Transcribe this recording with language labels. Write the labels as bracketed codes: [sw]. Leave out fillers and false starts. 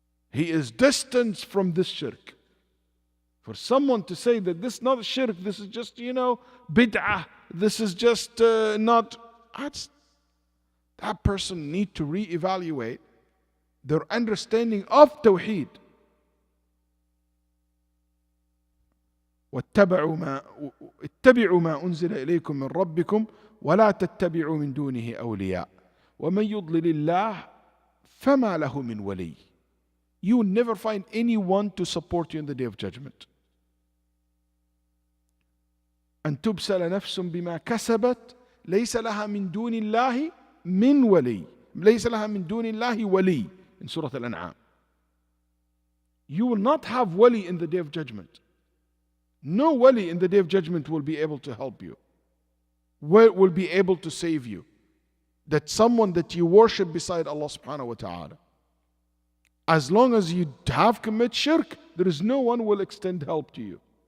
[en] He is distant from this shirk. For someone to say that this is not shirk, this is just, bid'ah, this is just not, that person need to reevaluate their understanding of Tawheed. [ar] اتبعوا ما أنزل إليكم من ربكم ولا تتبعوا من دونه أولياء ومن يضلل الله فما له من ولي. [en] You will never find anyone to support you in the day of judgment. [ar] أن تبسل نفس بما كسبت ليس لها من دون الله من ولي. ليس لها من دون الله ولي [en] in Surah Al-An'am. You will not have wali in the day of judgment. No wali in the day of judgment will be able to help you, will be able to save you. That someone that you worship beside Allah subhanahu wa ta'ala. As long as you have committed shirk, there is no one will extend help to you.